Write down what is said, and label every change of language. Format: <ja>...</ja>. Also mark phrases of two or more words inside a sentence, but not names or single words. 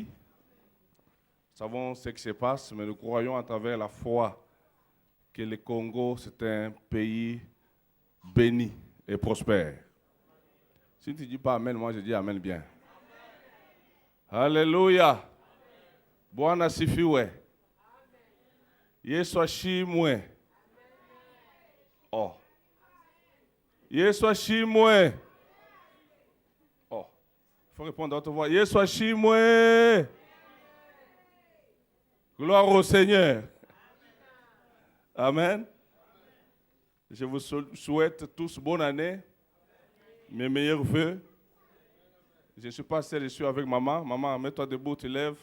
<fr>Nous savons ce qui se passe, mais nous croyons à travers la foi que le Congo, c'est un pays béni et prospère. Si tu ne dis pas Amen, moi je dis Amen bien. Alléluia.</fr> <sw>Bwana asifiwe. Yesu ashimwe. Oh. Yesu ashimwe. Oh.</sw> <fr>Il faut répondre à votre voix.</fr> <sw>Yesu ashimwe.</sw> <fr>Gloire au Seigneur. Amen. Je vous souhaite tous bonne année. Mes meilleurs vœux. Je ne suis pas seul, je suis avec maman. Maman, mets-toi debout, tu lèves.</fr>